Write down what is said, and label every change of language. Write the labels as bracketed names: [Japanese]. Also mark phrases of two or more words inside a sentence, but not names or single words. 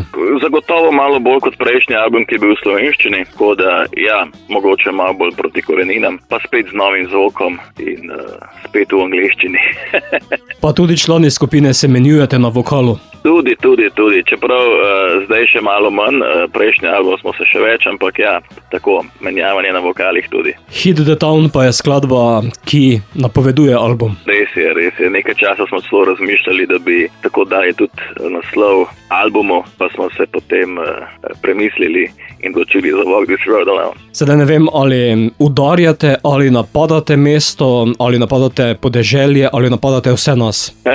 [Slovenian] Zagotovo malo bolj kot prejšnji album, ki je bil v slovenščini, tako da ja, mogoče malo bolj proti koreninam, pa spet z novim zvokom in spet v angleščini. Pa tudi člani skupine se menjujete na vokalu? Tudi. Čeprav zdaj še malo manj, prejšnji album smo se še več, ampak ja, tako, menjavanje na vokalih tudi. Hit the Town pa je skladba, ki napoveduje album. Res je. Nekaj časa smo celo razmišljali, da bi tako dali tudi naslov albumu, pa smo se potem premislili in odločili za Walk This Road Alone. Sedaj ne vem, ali udarjate, ali napadate mesto, ali napadate podeželje, ali napadate vse nas.